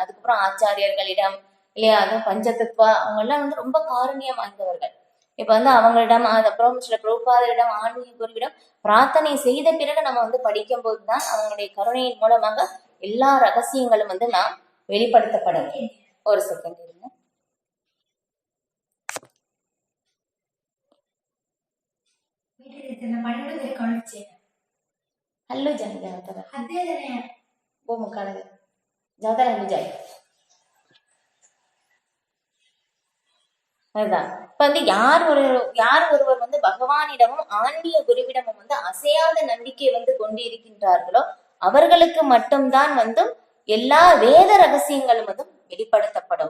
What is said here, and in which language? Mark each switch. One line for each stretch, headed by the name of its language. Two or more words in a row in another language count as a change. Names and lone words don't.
Tamil: அதுக்கப்புறம் ஆச்சாரியர்களிடம் இல்லையா, அதுவும் பஞ்சதத்துவா அவங்க எல்லாம் வந்து ரொம்ப காரணியம் வாய்ந்தவர்கள். இப்ப வந்து அவங்களிடம் அப்புறம் சில பிரபுபாதரிடம் ஆன்மீக குருவிடம் பிரார்த்தனை செய்த பிறகு நம்ம வந்து படிக்கும் போதுதான் அவங்களுடைய கருணையின் மூலமாக எல்லா ரகசியங்களும் வந்து நாம் வெளிப்படுத்தப்படும். ஒரு செகண்ட் இருங்க. हॅलो जाने जाता हद्दे जाने वो मुकाला जाता है जाए. அதுதான் இப்ப வந்து யார் ஒருவர் வந்து பகவானிடமும் ஆன்மீக குருவிடமும் வந்து அசையாத நம்பிக்கை வந்து கொண்டு இருக்கின்றார்களோ அவர்களுக்கு மட்டும்தான் வந்து எல்லா வேத ரகசியங்களும் வந்து வெளிப்படுத்தப்படும்.